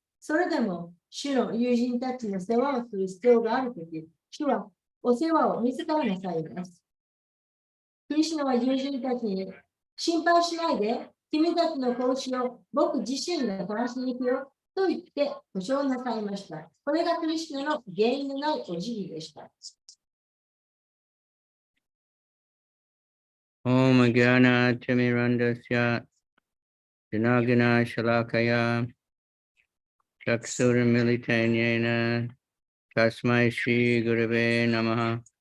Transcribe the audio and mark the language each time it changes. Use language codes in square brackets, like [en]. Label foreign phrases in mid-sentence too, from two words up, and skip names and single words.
[ja] それでも、主の友人たちの世話をする必要があるとき、主はお世話を自らなさいます。クリシュナは友人たちに心配しないで、君たちの子牛を僕自身が探しに行くよと言って保証なさいました。これがクリシュナの原因のないお辞儀でした。 [sa] Om Agyana Timirandasya Janagana Shalakaya Chaksuramilitanyena Tasmai Shri Gurave Namaha.